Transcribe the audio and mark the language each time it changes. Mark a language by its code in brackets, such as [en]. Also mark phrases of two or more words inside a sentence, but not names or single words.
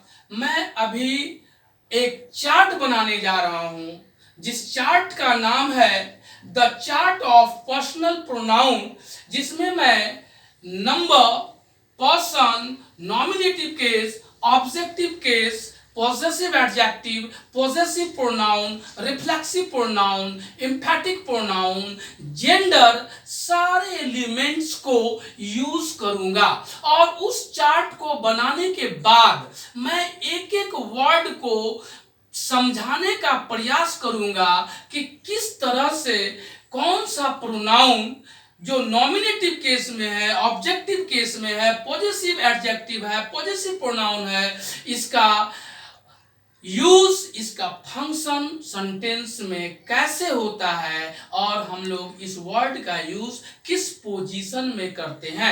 [hi] मैं अभी एक चार्ट बनाने जा रहा हूं जिस चार्ट का नाम है [en] the chart of personal pronoun, [hi] जिसमें मैं [en] number, person, nominative case, objective case, possessive adjective, possessive pronoun, reflexive pronoun, emphatic pronoun, [hi] gender, सारे एलिमेंट्स को यूज करूंगा। और उस चार्ट को बनाने के बाद मैं एक एक वर्ड को समझाने का प्रयास करूंगा कि किस तरह से कौन सा प्रोनाउन जो [en] nominative case [hi] में है, [en] objective case [hi] में है, [en] possessive adjective [hi] है, [en] possessive pronoun [hi] है, इसका यूज, इसका फंक्शन सेंटेंस में कैसे होता है और हम लोग इस वर्ड का यूज किस पोजीशन में करते हैं।